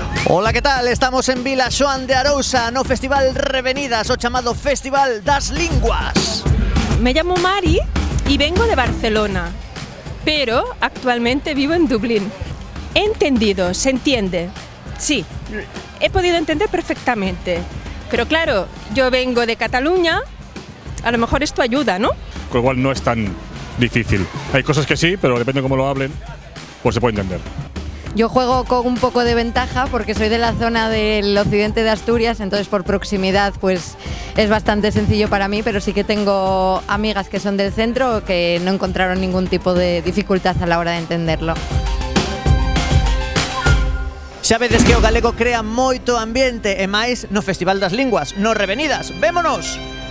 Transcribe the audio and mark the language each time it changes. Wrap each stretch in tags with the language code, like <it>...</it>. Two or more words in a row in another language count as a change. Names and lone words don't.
<gl>Ola, que tal? Estamos en Vila Xoán de Arousa, no Festival Revenidas, o chamado Festival das Linguas.</gl> <es>Me llamo Mari y vengo de Barcelona, pero actualmente vivo en Dublín. He entendido, se entiende. Sí, he podido entender perfectamente. Pero claro, yo vengo de Cataluña, a lo mejor esto ayuda, ¿no? Con lo cual no es tan difícil. Hay cosas que sí, pero depende de cómo lo hablen, pues se puede entender. Yo juego con un poco de ventaja porque soy de la zona del occidente de Asturias, entonces por proximidad pues es bastante sencillo para mí, pero sí que tengo amigas que son del centro que no encontraron ningún tipo de dificultad a la hora de entenderlo.</es> <gl>Xa vedes que o galego crea moito ambiente e máis no Festival das Linguas, no Revenidas. Vémonos!</gl>